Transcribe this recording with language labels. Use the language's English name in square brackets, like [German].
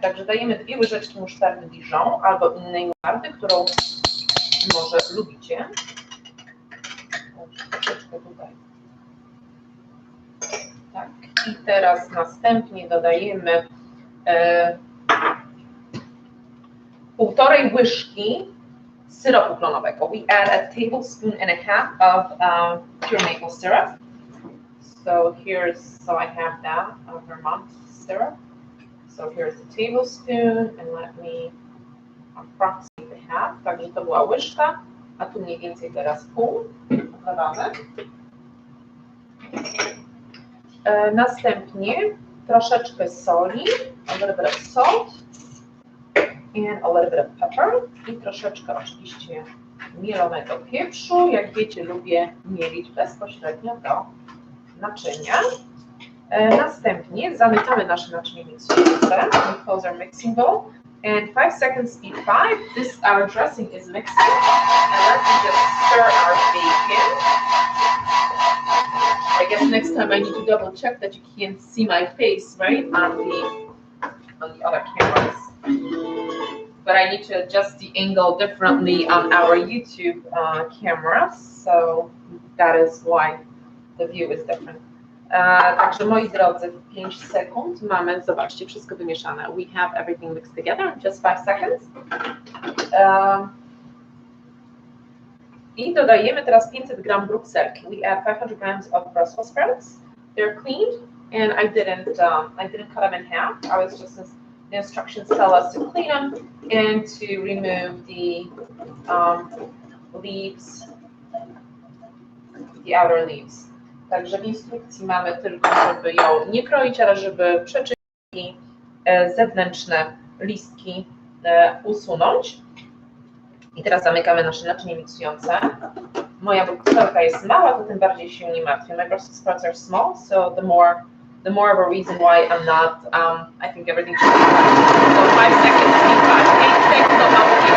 [Polish] Także dajemy 2 łyżeczki musztardy Dijon albo innej musztardy, którą może lubicie. Troszeczkę tutaj. Tak. I teraz następnie dodajemy 1,5 łyżki syropu klonowego. [English] We add a tablespoon and a half of pure maple syrup. So I have that Vermont syrup. So here's the tablespoon, and let me approximate the half. [Polish] Także to była łyżka, a tu mniej więcej teraz pół. Dodamy. Następnie troszeczkę soli, [English] a little bit of salt, and a little bit of pepper. [Polish] I troszeczkę oczywiście mielonego pieprzu. Jak wiecie, lubię mielić bezpośrednio do naczynia. Następnie zamykamy nasze naczynie miksujące. [English] We close our mixing bowl. And 5 seconds speed 5. Our dressing is mixing. And let's just stir our bacon. I guess next time I need to double check that you can't see my face, right? On the other cameras. But I need to adjust the angle differently on our YouTube camera. So that is why the view is different. [Polish] Także moi drodzy, 5 sekund mamy, zobaczcie, wszystko wymieszane. [English] We have everything mixed together in just 5 seconds. [Polish] I dodajemy teraz 500 gram brukselki. [English] We add 500 grams of Brussels sprouts. They're cleaned, and I didn't cut them in half. The instructions tell us to clean them and to remove the leaves, the outer leaves. [Polish] Także w instrukcji mamy tylko, żeby ją nie kroić, ale żeby przeczyścić i zewnętrzne listki usunąć. I teraz zamykamy nasze naczynie miksujące. Moja brukselka jest mała, to tym bardziej się nie martwię. [English] My Brussels sprouts are small, so the more of a reason why I'm not, I think everything should be fine. So 5 seconds, 8 seconds,